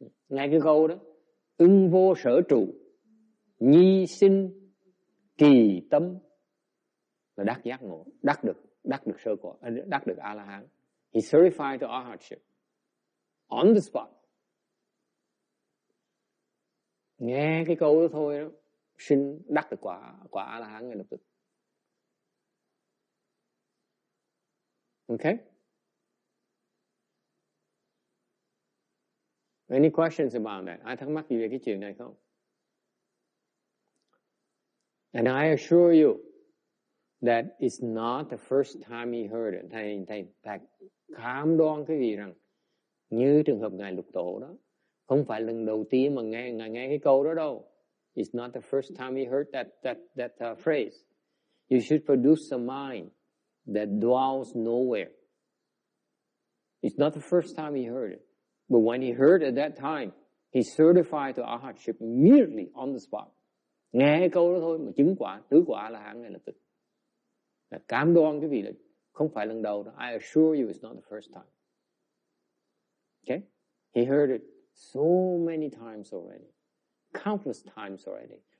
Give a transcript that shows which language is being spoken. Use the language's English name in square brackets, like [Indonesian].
[Vietnamese] Ngay cái câu đó, vô sở trụ nhi sinh kỳ tâm, là đắc giác ngộ, đắc được sơ quả, đắc được A-la-hán. [English] He certified to arhatship on the spot. [Vietnamese] Nghe cái câu đó thôi đó, xin đắc được quả A-la-hán ngay lập tức. [English] Okay? Any questions about that? [Vietnamese] Ai thắc mắc gì về cái chuyện này không? [English] And I assure you that it's not the first time he heard it. [Vietnamese] Thầy cam đoan cái gì rằng như trường hợp ngài Lục Tổ đó, không phải lần đầu tiên mà ngài nghe cái câu đó đâu. [English] It's not the first time he heard that phrase. You should produce a mind that dwells nowhere. It's not the first time he heard it. But when he heard at that time, he certified to arhatship immediately on the spot. [Vietnamese] Nghe cái câu đó thôi mà chứng quả, tứ quả là hạng ngay lập tức. Là cam đoan cái vị là không phải lần đầu đó. [English] I assure you it's not the first time. Okay? He heard it so many times already. Countless times already.